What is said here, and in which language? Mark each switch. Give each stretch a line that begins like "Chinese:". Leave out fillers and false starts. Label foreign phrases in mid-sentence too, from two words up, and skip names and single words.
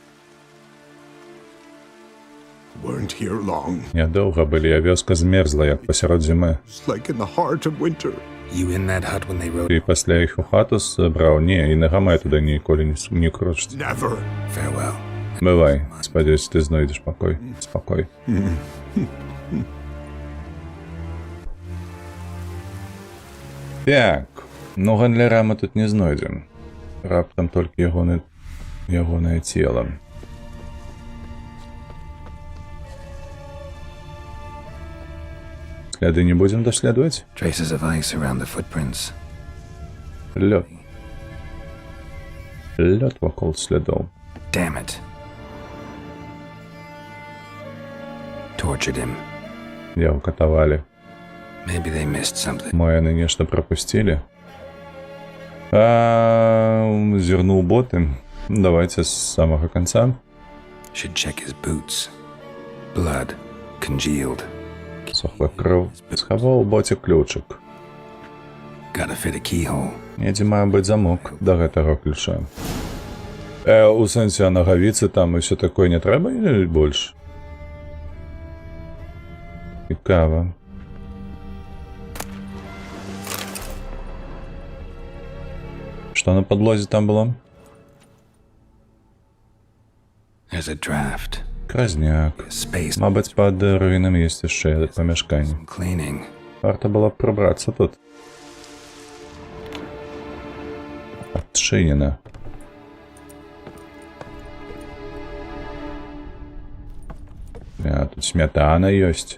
English: Weren't here long.
Belarusian: Нядоўга былі, а вёска змерзла, як пасярод зімы.
English: It's like in the heart of winter. You in that hut when they rode?
Belarusian: І пасля іх у хату забраў. Не, і нагамай туды ніколі не крочыць.
English: Never. Farewell.
Belarusian: Бывай, спадзяюся, ты знойдзеш пакой. Спакой. Так, ну гандляра мы тут не знойдзем. Раптам толькі ягонае цела. Сляды не будзем даследаваць?
English: Traces of ice around the footprints.
Belarusian: Лёд. Лёд вакол слядоў.
English: Damn it. Tortured him.
Belarusian: Яго катавалі.
English: Maybe they missed something.
Belarusian: Мо яны нешта прапусцілі. Зірнуў боты. Давайте з самага канца.
English: Should check his boots. Blood. Congealed.
Belarusian: Сохла кроў. Схаваў у боце ключык.
English: Gotta fit a keyhole.
Belarusian: Недзе мае быць замок да гэтага ключа. У сэнсе, а нагавіцы там і ўсё такое не трэба или больш? Цікава. Што на падлозе там было?
English: There's a draft.
Belarusian: Кразняк.
English: Space.
Belarusian: Мабыць, пад руінам ёсць яшчэ памяшканне.
English: Cleaning.
Belarusian: Варта было б прыбрацца тут. Адчынена. Тут смятана ёсць.